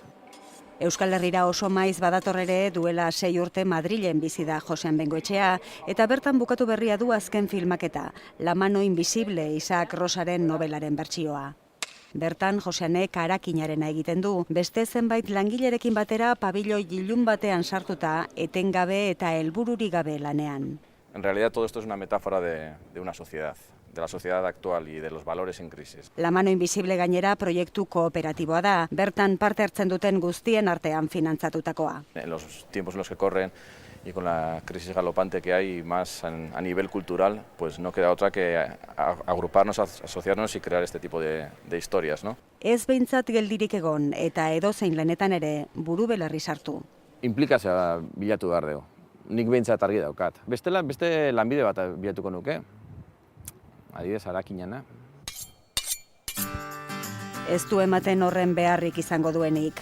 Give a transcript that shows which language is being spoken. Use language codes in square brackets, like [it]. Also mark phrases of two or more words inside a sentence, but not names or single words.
[eu] Euskal Herrira oso maiz badator ere duela 6 urte Madrilen bizi da Josean Bengoetxea, eta bertan bukatu berria du azken filmaketa, La mano invisible Isaac Rosaren nobelaren bertsioa. Bertan Joseanek harakinarena egiten du, beste zenbait langilerekin batera pabiloi ilun batean sartuta, etengabe eta helbururik gabe lanean. [es] En realidad todo esto es una metáfora de una sociedad, de la sociedad actual y de los valores en crisis. [eu] La mano invisible gainera proiektu kooperatiboa da, bertan parte hartzen duten guztien artean finantzatutakoa. [es] En los tiempos en los que corren y con la crisis galopante que hay más a nivel cultural, pues no queda otra que agruparnos, asociarnos y crear este tipo de historias, ¿no? [eu] Ez behintzat geldirik egon eta edozein lanetan ere buru belarri sartu. Implikazioa bilatu behar dugu. Nik behintzat argi daukat. Beste lanbide bat bilatuko nuke. Adibidez, harakinana. Ez du ematen horren beharrik izango duenik.